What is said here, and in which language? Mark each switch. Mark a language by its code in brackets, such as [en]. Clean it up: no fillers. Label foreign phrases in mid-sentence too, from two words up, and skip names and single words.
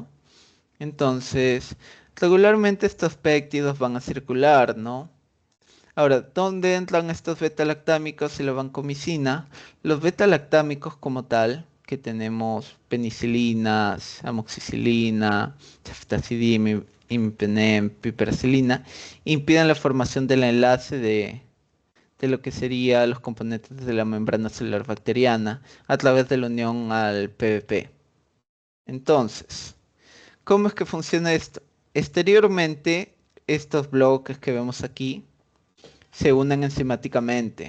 [es] Entonces, regularmente estos péptidos van a circular, ¿no? Ahora, ¿dónde entran estos beta-lactámicos y la vancomicina? Los beta-lactámicos como tal, que tenemos penicilinas, amoxicilina, ceftazidime, imipenem, piperacilina, impiden la formación del enlace de lo que serían los componentes de la membrana celular bacteriana a través de la unión al PVP. Entonces, ¿cómo es que funciona esto? Exteriormente, estos bloques que vemos aquí se unen enzimáticamente.